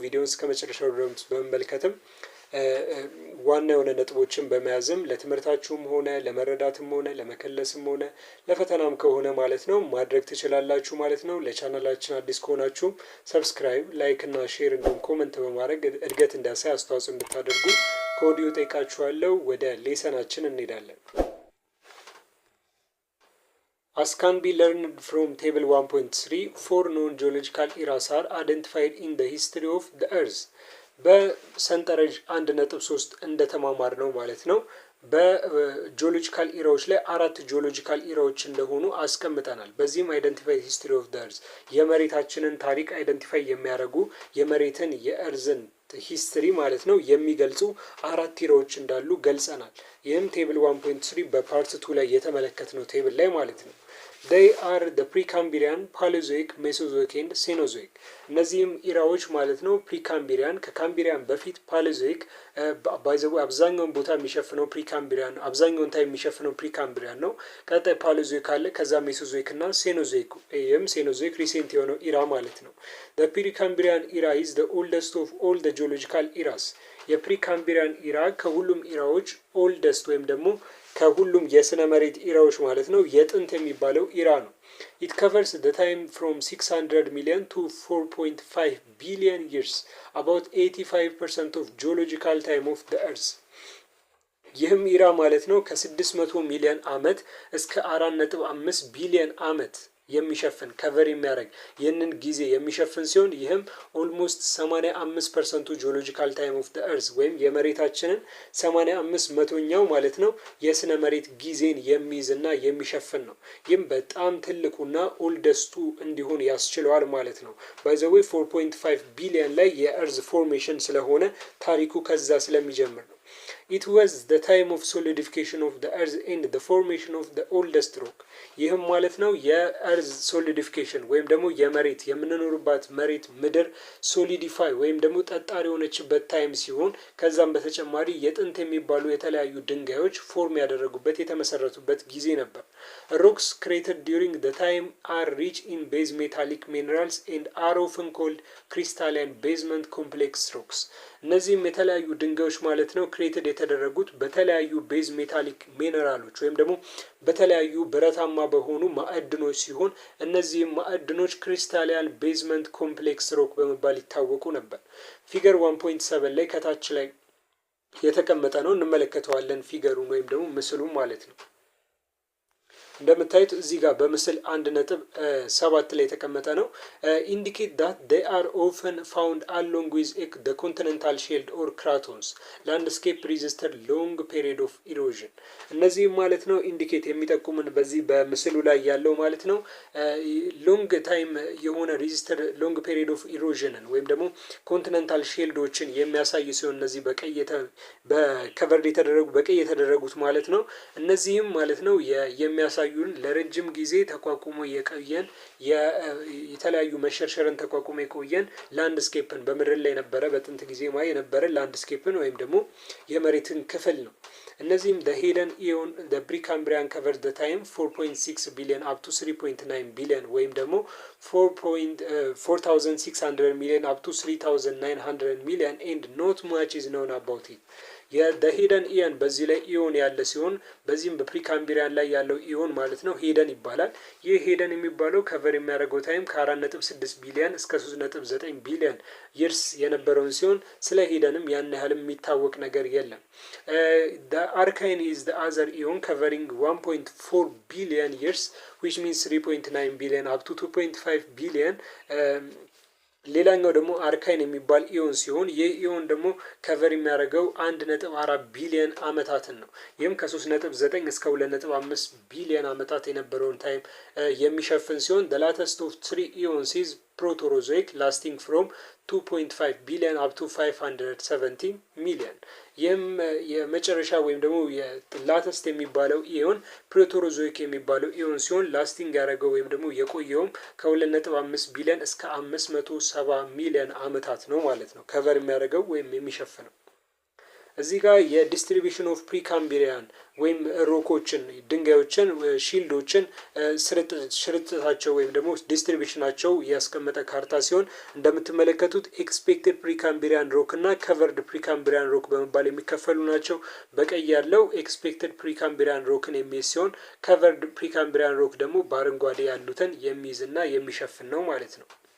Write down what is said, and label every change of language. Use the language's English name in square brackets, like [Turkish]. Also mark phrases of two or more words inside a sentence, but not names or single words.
[Amharic] ቪዲዮውን እስከ መጨረሻው ድረስ በመመልከትም ዋና የሆነ ነጥቦችን በመያዝም ለትምህርታችሁም ሆነ ለመረዳትም ሆነ ለመከለስም ሆነ ለፈተናም ከሆነ ማለት ነው ማድረግ ትችላላችሁ ማለት ነው። ለቻናላችን አዲስ ከሆናችሁም ሰብስክራይብ፣ ላይክ እና ሼር እንዲሁም ኮመንት በማድረግ እድገት እንዲያሳይ አስተዋጽኦ እንድታደርጉ ከወዲሁ ጠይቃችኋለሁ። ወደ ሌሰናችን እንሄዳለን። [English] As can be learned from table 1.3, 4 known geological eras are identified in the history of the earth. [Amharic] በሰንጠረዥ 1.3 እንደተማማር ነው ማለት ነው። በጂኦሎጂካል ኢራዎች ላይ 4 ጂኦሎጂካል ኢራዎች እንደሆኑ አስቀምጠናል። በዚህም [English] identify history of the earth [Amharic] የመሬታችንን ታሪክ አይደንቲፋይ የሚያደርጉ የመሬትን የእርዝን ሂስትሪ ማለት ነው የሚገልጹ 4 ኢራዎች እንዳሉ ገልጸናል። ይህም ቴብል 1.3 በፓርት 2 ላይ የተመለከትነው ቴብል ላይ ማለት ነው። [English] they are the Precambrian Paleozoic Mesozoic and Cenozoic። [Amharic] እነዚህም ኢራዎች ማለት ነው ፕሪካምቢሪያን ከካምቢሪያን በፊት ፓሌዞይክ ባይዘው አብዛኛውን ቦታ የሚሸፍነው ፕሪካምቢሪያን ነው። አብዛኛውን ታይም የሚሸፍነው ፕሪካምቢሪያን ነው። ቀጣይ ፓሌዞይክ አለ፣ ከዛ ሜሶዞይክ እና ሴኖዞይክ። ይህም ሴኖዞይክ ሪሴንት የሆነው ኢራ ማለት ነው። the [English] Precambrian era is the oldest of all the geological eras። [Amharic] የፕሪካምቢሪያን ኢራ ከሁሉም ኢራዎች ኦልደስት ወይም ደግሞ ከሁሉም የስነ መሬት ኢራዎች ማለት ነው የጥንት የሚባለው ኢራ ነው። [English] it covers the time from 600 million to 4.5 billion years, about 85% of geological time of the earth። [Amharic] ይህም ኢራ ማለት ነው ከ600 ሚሊዮን ዓመት እስከ 4.5 ቢሊዮን ዓመት የሚሸፍን ከቨር የሚያደርግ ይህንን ጊዜ የሚሸፍን ሲሆን ይህም ኦልሞስት 85% [English] geological time of the earth [Amharic] ወይም የመሬታችንን 85%ኛው ማለት ነው የስነ መሬት ጊዜን የሚይዝና የሚሸፍን ነው። ይህም በጣም ትልቁና ኦልደስቱ እንዲሆን ያስችለዋል ማለት ነው። [English] by the way [Amharic] 4.5 ቢሊዮን ላይ የእርዝ ፎርሜሽን ስለሆነ ታሪኩ ከዛ ስለሚጀምር ነው። [English] it was the time of solidification of the earth and the formation of the oldest rock። [Amharic] ይህም ማለት ነው የእርዝ ሶሊዲፊኬሽን ወይም ደግሞ የመሬት የምንኖርባት መሬት ምድር ሶሊዲፋይ ወይም ደግሞ ጠጣሪ የሆነችበት ታይም ሲሆን ከዛም በተጨማሪ የጥንት የሚባሉ የተለያዩ ድንጋዮች ፎርም ያደረጉበት የተመሰረቱበት ጊዜ ነበር። [English] rocks created during the time are rich in base metallic minerals and are often called crystalline basement complex rocks። [Amharic] እነዚህም የተለያዩ ድንጋዮች ማለት ነው ክሬትድ የተደረጉት በተለያዩ [English] base metallic [Amharic] ሚነራሎች ወይም ደግሞ በተለያዩ ብረታማ በሆኑ ማዕድኖች ሲሆን እነዚህም ማዕድኖች [English] crystalline basement complex rock [Amharic] በመባል ይታወቁ ነበር። ፊገር 1.7 ላይ ከታች ላይ የተቀመጠ ነው፣ እንመለከተዋለን ፊገሩን ወይም ደግሞ ምስሉን ማለት ነው። እንደምታዩት እዚህ ጋር በምስል 1.7 ላይ የተቀመጠ ነው። [English] indicate that they are often found along with the continental shelf or cratons landscape resisted long period of erosion። [Amharic] እነዚህ ማለት ነው ኢንዲኬት የሚጠቁምን በዚህ በምስሉ ላይ ያለው ማለት ነው [English] long time [Amharic] የሆነ [English] resister long period of erosion [Amharic] ወይም ደግሞ ኮንቲኔንታል ሼልዶችን የሚያሳይ ሲሆን እነዚህ በከቨር የተደረጉ በቀይ የተደረጉት ማለት ነው እነዚህም ማለት ነው የሚያሳዩን ለረጅም ጊዜ ተቋቁሞ የቆየን የተለያዩ መሸርሸርን ተቋቁሞ የቆየን ላንድስኬፕን በምድር ላይ ነበረ በጥንት ጊዜ የነበረ ላንድስኬፕን ወይም ደግሞ የመሬትን ክፍል ነው። እነዚህም [English] the hidden eon the precambrian covered the time 4.6 billion up to 3.9 billion [Amharic] ወይም ደግሞ [English] 4600 million up to 3900 million and not much is known about it። [Amharic] የሂደን ኢየን በዚህ ላይ ኢዮን ያለ ሲሆን በዚህም በፕሪካምቢሪያን ላይ ያለው ኢዮን ማለት ነው ሂደን ይባላል። ይህ ሂደን የሚባለው ከቨር የሚያደርገው ታይም ከ4.6 ቢሊዮን እስከ 3.9 ቢሊዮን ይርስ የነበረውን ሲሆን ስለ ሂደንም ያን ያህልም የሚታወቅ ነገር የለም። [English] the arcane is the other ion covering 1.4 billion years which means 3.9 billion up to 2.5 billion [Amharic] ሌላኛው ደግሞ አርካይን የሚባል ኢዮን ሲሆን ይህ ኢዮን ደግሞ ከቨር የሚያደርገው 1.4 ቢሊዮን አመታትን ነው። ይህም ከ3.9 እስከ 2.5 ቢሊዮን አመታት የነበረውን ታይም የሚሸፍን ሲሆን [English] the latest of 3 ions is proterozoic lasting from 2.5 ቢሊዮን up to 570 ሚሊዮን። [Amharic] ይህም የመጨረሻ ወይም ደግሞ ላተስት የሚባለው ኢዮን ፕሮቴሮዞይክ የሚባለው ኢዮን ሲሆን ላስቲንግ ያደረገው ወይም ደግሞ የቆየውም ከ2.5 ቢሊዮን እስከ 570 ሚሊዮን አመታት ነው ማለት ነው ከቨር የሚያደርገው ወይም የሚሸፍነው። እዚህ ጋር [English] distribution of Precambrian [Amharic] ወይም ሮኮችን ድንጋዮችን ሺልዶችን ስርጭታቸው ወይም ደግሞ ዲስትሪቢሽናቸው ያስቀመጠ ካርታ ሲሆን እንደምትመለከቱት [English] expected Precambrian rock [Amharic] እና [English] covered Precambrian rock [Amharic] በመባል የሚከፈሉ ናቸው። በቀይ ያለው [English] expected Precambrian rock [Amharic] የሚይዝ ሲሆን [English] covered Precambrian rock [Amharic] ደግሞ በአረንጓዴ ያሉትን የሚይዝ እና የሚሸፍን ነው ማለት ነው።